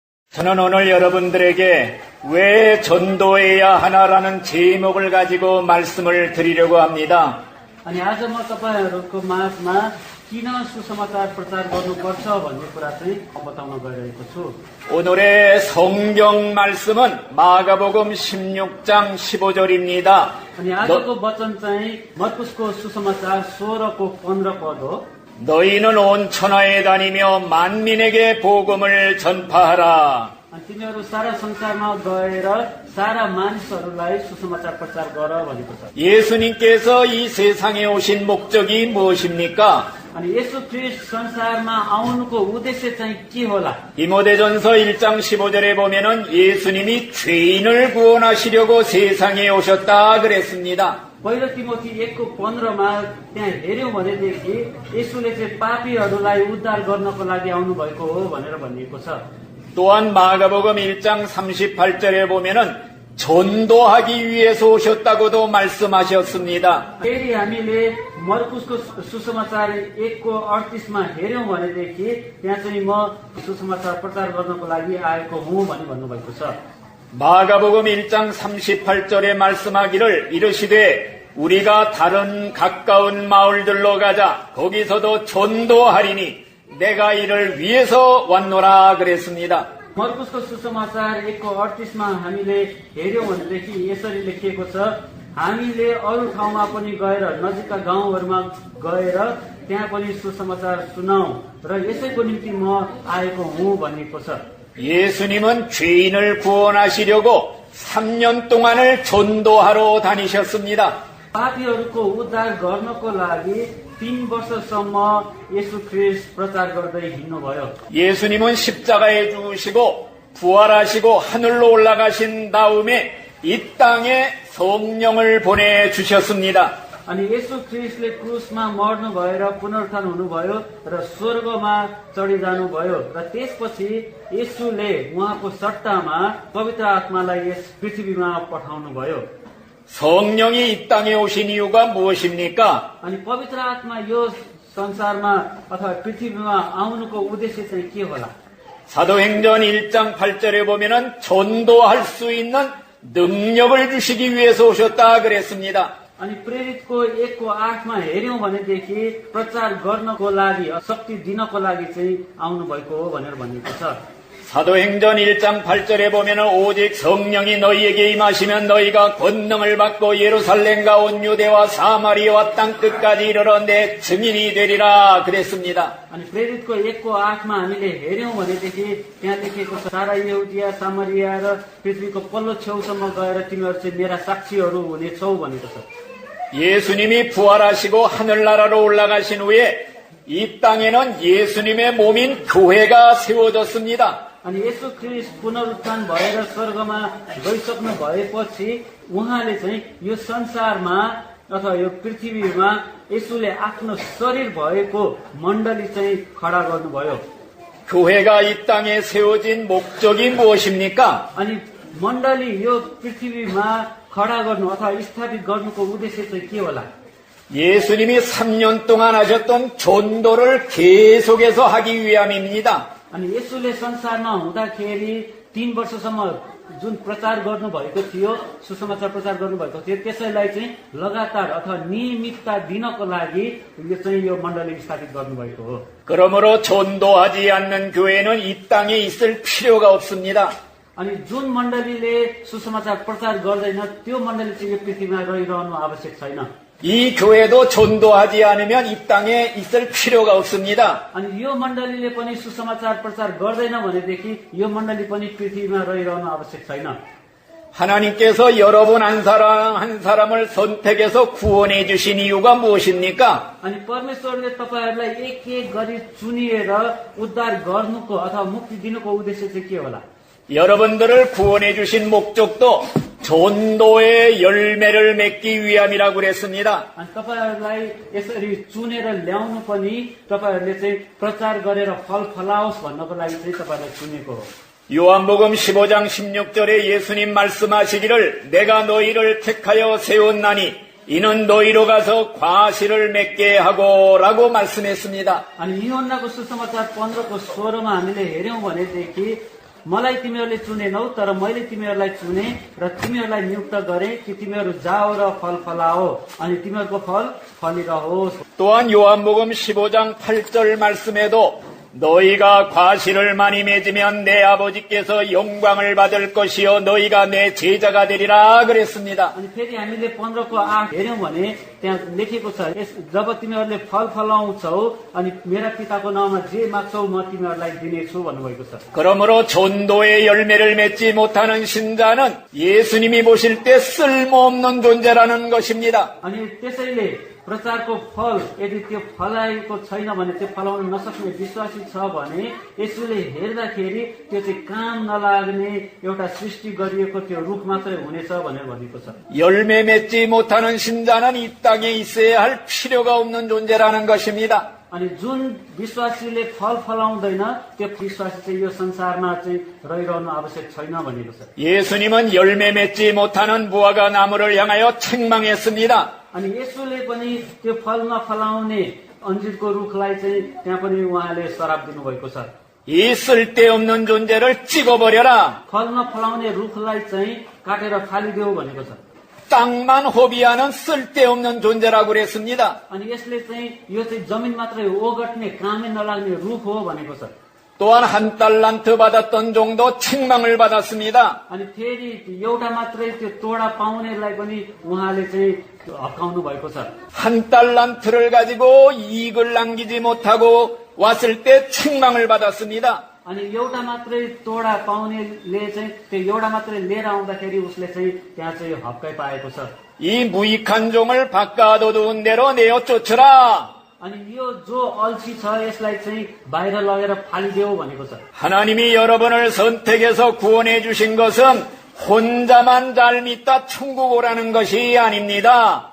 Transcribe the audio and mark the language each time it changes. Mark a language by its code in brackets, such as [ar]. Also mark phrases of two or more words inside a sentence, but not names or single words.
[ko] 저는 오늘 여러분들에게 왜 전도해야 하나라는 제목을 가지고 말씀을 드리려고 합니다. [ne] अनि आज म तपाईहरुको माझमा किन सुसमाचार प्रचार गर्नुपर्छ भन्ने कुरा चाहिँ बताउन गइरहेको छु। [ko] 오늘의 성경 말씀은 마가복음 16장 15절입니다. [ne] अनि आजको वचन चाहिँ मर्कुसको सुसमाचार 16को 15 पद हो। [ko] 너희는 온 천하에 다니며 만민에게 복음을 전파하라. [ne] अनि तिनीहरू सारा संसारमा गएर सारा मानिसहरूलाई सुसमाचार प्रचार गर भनेको छ। [ko] 예수님께서 이 세상에 오신 목적이 무엇입니까? [ne] अनि येशू ख्रीष्ट संसारमा आउनुको उद्देश्य चाहिँ के होला? [ko] 디모데전서 1장 15절에 보면은 예수님이 죄인을 구원하시려고 세상에 오셨다 그랬습니다. [ne] पहिलो तिमोथी 1को 15मा त्यहाँ हेर्यौं भनेदेखि येशूले चाहिँ पापीहरूलाई उद्धार गर्नको लागि आउनु भएको हो भनेर भनिएको छ। [ko] 또한 마가복음 1장 38절에 보면은 전도하기 위해서 오셨다고도 말씀하셨습니다. [ne] फेरि हामीले मर्कुसको सुसमाचार 1को 38मा हेर्यौं भनेदेखि त्यहाँ चाहिँ म सुसमाचार प्रचार गर्नको लागि आएको हुँ भनी भन्नुभएको छ। [ko] 마가복음 1장 38절에 말씀하기를 이르시되 우리가 다른 가까운 마을들로 가자 거기서도 전도하리니 내가 이를 위해서 왔노라 그랬습니다. [ne] मर्कुसको सुसमाचार 1को 38मा हामीले हेर्यौं भनेदेखि यसरी लेखिएको छ, हामीले अरू ठाउँमा पनि गएर नजिकका गाउँहरूमा गएर त्यहाँ पनि सुसमाचार सुनाऊ र यसैको निम्ति म आएको हुँ भनिएको छ। [ko] 예수님은 죄인을 구원하시려고 3년 동안을 전도하러 다니셨습니다. [ne] पापीहरूको उद्धार गर्नको लागि 3 वर्षसम्म येशू ख्रीष्ट प्रचार गर्दै हिँड्नुभयो। [ko] 예수님은 십자가에 죽으시고 부활하시고 하늘로 올라가신 다음에 이 땅에 성령을 보내주셨습니다. [ne] अनि येशू ख्रीष्टले क्रुसमा मर्नु भएर पुनरुत्थान हुनुभयो र स्वर्गमा चढिजानु भयो र त्यसपछि येशूले उहाँको सट्टामा पवित्र आत्मालाई यस पृथ्वीमा पठाउनु भयो। [ko] 성령이 이 땅에 오신 이유가 무엇입니까? [ne] अनि पवित्र आत्मा यो संसारमा अथवा पृथ्वीमा आउनुको उद्देश्य चाहिँ के होला? [ko] 사도행전 1장 8절에 보면은 전도할 수 있는 능력을 주시기 위해서 오셨다 그랬습니다. [ne] अनि प्रेरितको 1को 8मा हेर्यौं भनेदेखि प्रचार गर्नको लागि शक्ति दिनको लागि चाहिँ आउनु भएको हो भनेर भनिएको छ। [ko] 사도행전 1장 8절에 보면은 오직 성령이 너희에게 임하시면 너희가 권능을 받고 예루살렘과 온 유대와 사마리아와 땅 끝까지 이르러 내 증인이 되리라 그랬습니다. [ne] अनि प्रेरितको 1को 8मा हामीले हेर्यौं भनेदेखि त्यहाँ लेखिएको छ, सारा यहुदिया सामरिया र पृथ्वीको पल्लो छेउसम्म गएर तिमीहरू चाहिँ मेरा साक्षीहरू हुनेछौ भनेको छ। [ko] 예수님이 부활하시고 하늘나라로 올라가신 후에 이 땅에는 예수님의 몸인 교회가 세워졌습니다. [ne] अनि येशू ख्रीष्ट पुनरुत्थान भएर स्वर्गमा गइसक्नु भएपछि उहाँले चाहिँ यो संसारमा अथवा यो पृथ्वीमा येशूले आफ्नो शरीर भएको मण्डली चाहिँ खडा गर्नुभयो। [ko] 교회가 이 땅에 세워진 목적이 무엇입니까? [ne] अनि मण्डली यो पृथ्वीमा खडा गर्नु अथवा स्थापित गर्नुको उद्देश्य चाहिँ के होला? [ko] 예수님이 3년 동안 하셨던 전도를 계속해서 하기 위함입니다. [ne] अनि येशूले संसारमा हुँदाखेरि 3 वर्षसम्म जुन प्रचार गर्नुभएको थियो, सुसमाचार प्रचार गर्नुभएको थियो, त्यसैलाई चाहिँ लगातार अथवा नियमितता दिनको लागि यो मण्डली स्थापित गर्नुभएको हो। [ko] 그러므로 전도하지 않는 교회는 이 땅에 있을 필요가 없습니다. [ne] अनि जुन मण्डलीले सुसमाचार प्रचार गर्दैन त्यो मण्डली चाहिँ यो पृथ्वीमा रहिरहनु आवश्यक छैन। [ko] 이 교회도 전도하지 않으면 이 땅에 있을 필요가 없습니다. [ne] अनि यो मण्डलीले पनि सुसमाचार प्रचार गर्दैन भनेदेखि यो मण्डली पनि पृथ्वीमा रहिरहनु आवश्यक छैन। [ko] 하나님께서 여러분 한 사람 한 사람을 선택해서 구원해 주신 이유가 무엇입니까? [ne] अनि परमेश्वरले तपाईहरुलाई एक एक गरी चुनिएर उद्धार गर्नुको अथवा मुक्ति दिनुको उद्देश्य चाहिँ के होला? [ko] 여러분들을 구원해 주신 목적도 전도의 열매를 맺기 위함이라고 그랬습니다. [ne] अनि तपाईहरुलाई यसरी चुनेर ल्याउनु पनि तपाईहरुले चाहिँ प्रचार गरेर फल फलाओस् भन्नको लागि चाहिँ तपाईहरुलाई चुनेको हो। [ko] 요한복음 15장 16절에 예수님 말씀하시기를 내가 너희를 택하여 세웠나니 이는 너희로 가서 과실을 맺게 하고라고 말씀했습니다. [ne] अनि यूहन्नाको सुसमाचार 15को 16मा हामीले हेर्यौं भनेदेखि मलाई तिमीहरूले चुनेनौ तर मैले तिमीहरूलाई चुने र तिमीहरूलाई नियुक्त गरे कि तिमीहरू जाओ र फल फलाओ अनि तिमीहरूको फल फलिरहोस्। [ko] 또한 요한복음 15장 8절 말씀에도 너희가 과실을 많이 맺으면 내 아버지께서 영광을 받을 것이요 너희가 내 제자가 되리라 그랬습니다. [ne] अनि फेरि हामीले 15 को 8 हेर्यौं भने त्यहाँ लेखेको छ जब तिमीहरूले फल फलाउँछौ अनि मेरा पिताको नाममा जे माग्छौ म तिमीहरूलाई दिनेछु भन्नुभएको छ। [ko] 그러므로 전도의 열매를 맺지 못하는 신자는 예수님이 보실 때 쓸모없는 존재라는 것입니다. [ne] अनि त्यसैले प्रचारको फल यदि त्यो फलाएको छैन भने त्यो फलाउन नसक्ने विश्वासी छ भने यसले हेर्दाखेरि त्यो चाहिँ काम नलाग्ने एउटा सृष्टि गरिएको त्यो रुख मात्रै हुनेछ भनेर भनेको छ। [ko] 열매 맺지 못하는 신자는 이 땅에 있어야 할 필요가 없는 존재라는 것입니다. [ne] अनि जुन विश्वासीले फल फलाउँदैन त्यो विश्वासी चाहिँ यो संसारमा चाहिँ रहिरहनु आवश्यक छैन भनेको छ। [ko] 예수님은 열매 맺지 못하는 무화과 나무를 향하여 책망했습니다. [ne] अनि यसोले पनि त्यो फल नफलाउने अन्जिरको रुखलाई चाहिँ त्यहाँ पनि उहाँले श्राप दिनुभएको छ। [ko] 이 쓸데없는 존재를 찍어버려라. [ne] फल नफलाउने रुखलाई चाहिँ काटेर फालिदेऊ भनेको छ। [ko] 땅만 호비하는 쓸데없는 존재라고 그랬습니다. [ne] अनि यसले चाहिँ यो चाहिँ जमिन मात्रै ओगट्ने कामै नलाग्ने रुख हो भनेको छ। [ko] 또한 한 달란트 받았던 종도 책망을 받았습니다. [ne] अनि फेरि एउटा मात्रै त्यो तोडा पाउनेलाई पनि उहाँले चाहिँ हप्काउनु भएको छ। [ko] 한 달란트를 가지고 이익을 남기지 못하고 왔을 때 책망을 받았습니다. [ne] अनि एउटा मात्रै तोडा पाउनेले चाहिँ त्यो एउटा मात्रै लिएर आउँदाखेरि उसले चाहिँ त्यहाँ चाहिँ हप्काइ पाएको छ। [ko] 이 무익한 종을 바꿔두은 대로 내어 쫓으라. [ne] अनि यो जो अल्छी छ यसलाई चाहिँ बाहिर लगेर फालिदेऊ भनेको छ। [ko] 하나님이 여러분을 선택해서 구원해 주신 것은 혼자만 잘 믿다 천국 오라는 것이 아닙니다.